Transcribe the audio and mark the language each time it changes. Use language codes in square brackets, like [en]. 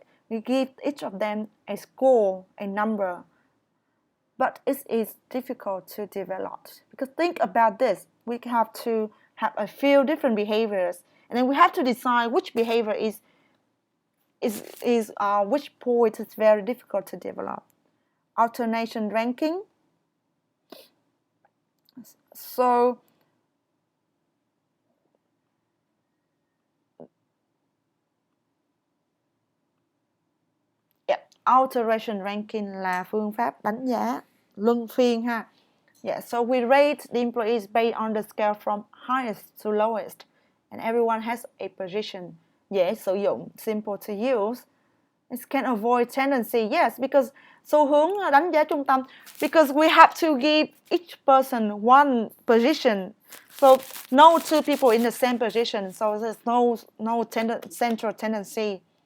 [en] We give each of them a score, a number, but it is difficult to develop. Because think about this, we have to have a few different behaviors, and then we have to decide which behavior which point is very difficult to develop. Alternation ranking. [vi] So yeah, alternation ranking là phương pháp đánh giá luân phiên ha. [en] Yeah, so we rate the employees based on the scale from highest to lowest, and everyone has a position. [vi] Dễ sử dụng, [en] simple to use. It can avoid tendency, yes, because [vi] xu hướng đánh giá trung tâm, [en] because we have to give each person one position, so no two people in the same position, so there's no central tendency.